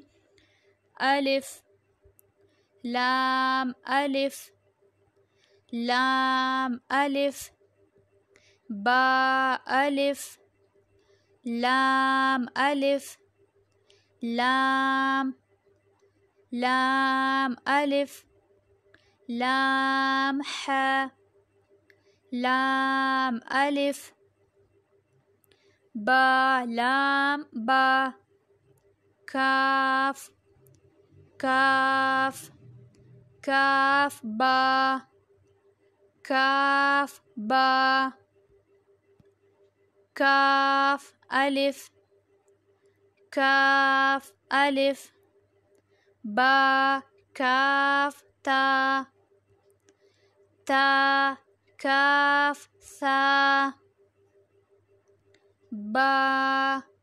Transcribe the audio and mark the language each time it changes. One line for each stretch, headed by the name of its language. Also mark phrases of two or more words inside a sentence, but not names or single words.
Urdu: الف لام الف لام الف، با الف لام الف لام لام الف لام ح لام الف با لام با کاف کاف کاف با کاف با کاف الف کاف الف با کاف تا تا کاف ثا با